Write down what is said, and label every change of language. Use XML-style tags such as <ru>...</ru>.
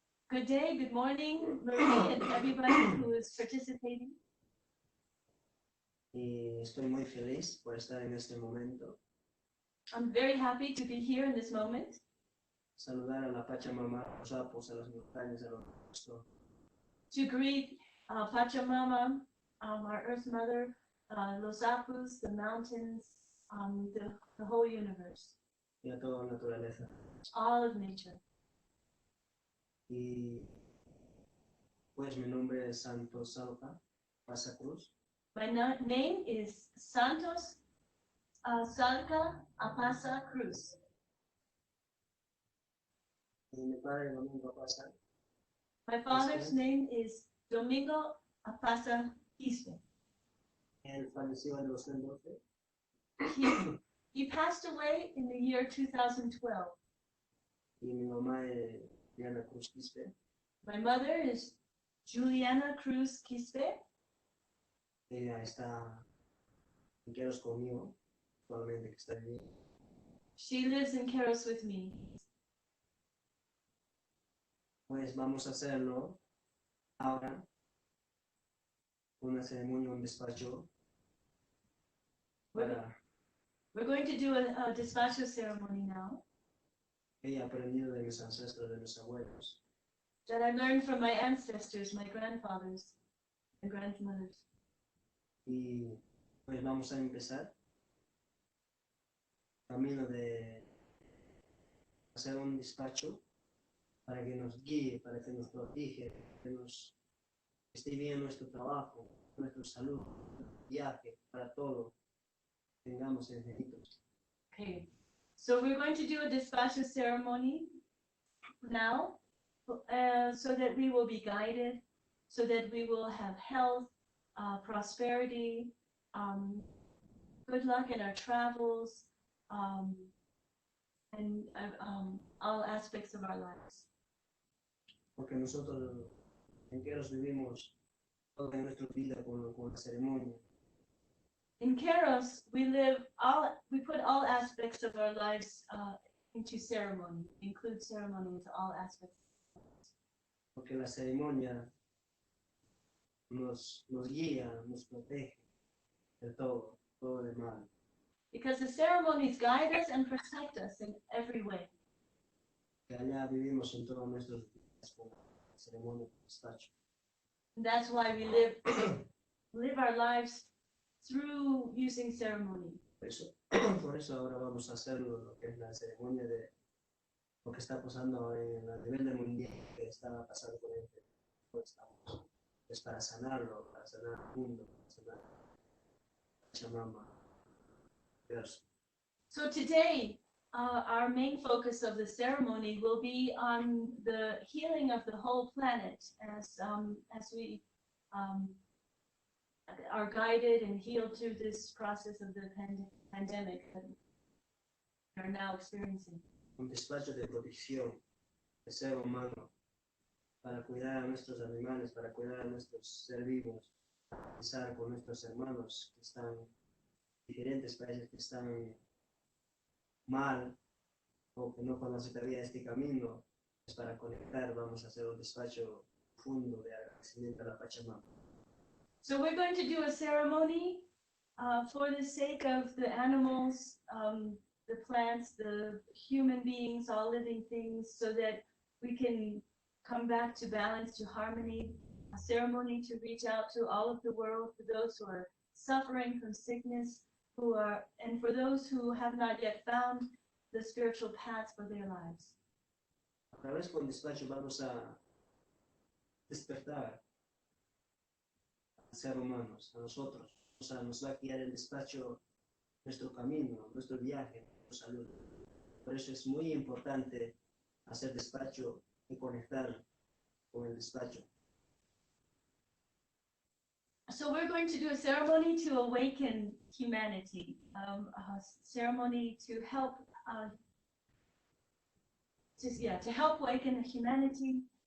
<en>Good day, good morning, Marie, and everybody who is participating.</en> <es>Y estoy muy feliz por estar en este momento.</es> <en>I'm very happy to be here in this moment.</en> <es>Saludar a la Pachamama, a los sapos, a las montañas, a los monstruos.</es> <en>To greet Pachamama, our Earth Mother, Los Apus, the mountains, the whole universe,</en> <es>Y a toda la naturaleza.</es> <en>all of nature.</en> <es>Y pues mi nombre es Santos Salva, Apaza Cruz.</es> <en>My name is Santos Salca Apaza Cruz.</en> <es>Y mi padre Domingo Apaza.</es> <en>My father's name is Domingo Apaza Quispe.</en> <es>Él falleció en 2012.</es> <en>He passed away in the year 2012.</en> <es>Y mi mamá es Diana Cruz Quispe.</es> <en>My mother is Juliana Cruz Quispe.</en> <es>Ella está en Qero conmigo, actualmente que está allí.</es> <en>She lives in Qero with me.</en> <es>Pues vamos a hacerlo ahora, una ceremonia, un despacho.</es> <en>We're going to do a Despacho Ceremony now</en> <es>He aprendido de mis ancestros, de mis abuelos.</es> <en>that I learned from my ancestors, my grandfathers and grandmothers.</en> <es>Y pues vamos a empezar. Camino de hacer un despacho para que nos guíe, para que nos protege, que nos esté bien nuestro trabajo, nuestra salud, viaje, para todo. Tengamos éxitos.</es> <en>Okay, so we're going to do a Despacho Ceremony now so that we will be guided, so that we will have health, prosperity, good luck in our travels, and all aspects of our lives.</en> <es>Porque nosotros en Qero vivimos toda nuestra vida con la ceremonia.</es> <en>In Qero, we put all aspects of our lives into ceremony, include ceremony into all aspects.</en> <es>Porque la ceremonia nos guía, nos protege de todo de mal.</es> <en>Because the ceremonies guide us and protect us in every way.</en> <es>Que allá vivimos en todos nuestros días con la ceremonia del despacho.</es> <en>And that's why we live our lives through using ceremony.</en> <es>Por eso ahora vamos a hacer lo que es la ceremonia de lo que está pasando ahora en el nivel del mundial, que está pasando con el estamos. Es para sanarlo, para sanar el mundo, para sanar Pachamama.</es> <en>So today, our main focus of the ceremony will be on the healing of the whole planet as we are guided and healed through this process of the pandemic that we are now experiencing.</en> <es>Un despacho de protección del ser humano para cuidar a nuestros animales, para cuidar a nuestros seres vivos, para empezar con nuestros hermanos que están en diferentes países, que están mal o que no conocen todavía este camino. Es para conectar, vamos a hacer un despacho profundo de agradecimiento a la Pachamama.</es> <en>So we're going to do a ceremony for the sake of the animals, the plants, the human beings, all living things, so that we can come back to balance, to harmony, a ceremony to reach out to all of the world, for those who are suffering from sickness, and for those who have not yet found the spiritual paths for their lives.</en> <es>A través con despacho vamos a despertar a ser humanos, a nosotros. O sea, nos va a guiar el despacho, nuestro camino, nuestro viaje, nuestra salud. Por eso es muy importante hacer despacho y conectar con el despacho.</es> <en>So we're going to do a ceremony to awaken humanity, a ceremony to help to help awaken humanity.</en>